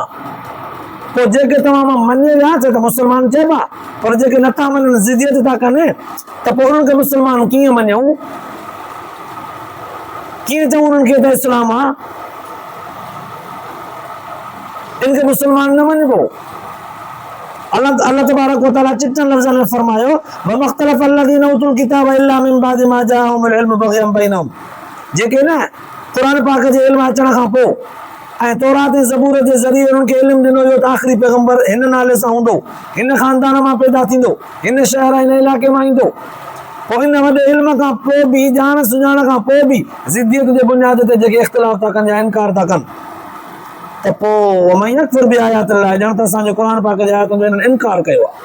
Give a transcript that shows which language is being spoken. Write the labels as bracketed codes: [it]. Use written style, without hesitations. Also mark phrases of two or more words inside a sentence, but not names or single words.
[sd] पोइ जेके तव्हां मां मञे विया त मुस्लमान चइबा, पर जेके नथा मञनि, ज़िदियत था कनि, त पोइ उन्हनि खे मुस्लमान कीअं मञूं? कीअं चऊं उन्हनि खे त इस्लाम आहे? इनखे मुस्लमान न मञिबो। [ar] الله تبارك وتعالى [sd] चिटनि लफ़्ज़नि में फरमायो [ar] وما اختلف الذين أوتوا الكتاب إلا من بعد ما جاءهم العلم بغيا بينهم, [sd] जेके न क़ुर पाक जे इल्म अचण खां पोइ ऐं तौरात ऐं ज़बूर जे ज़रिए उन्हनि खे इल्मु ॾिनो वियो त आख़िरी पैगंबर हिन नाले सां हूंदो, हिन ख़ानदान मां पैदा थींदो, हिन शहर हिन इलाइक़े मां ईंदो। पोइ इन वॾे इल्म खां पोइ बि, ॼाण सुञाण खां पोइ बि ज़िद्दियत जे बुनियाद ते जेके इख़्तिलाफ़ था कनि या इनकार था कनि, त पोइ [ar] ومن يكفر بآيات الله, [sd] ॼण त असांजो क़ुर पाक जे आयतुनि जो हिननि इनकार कयो आहे।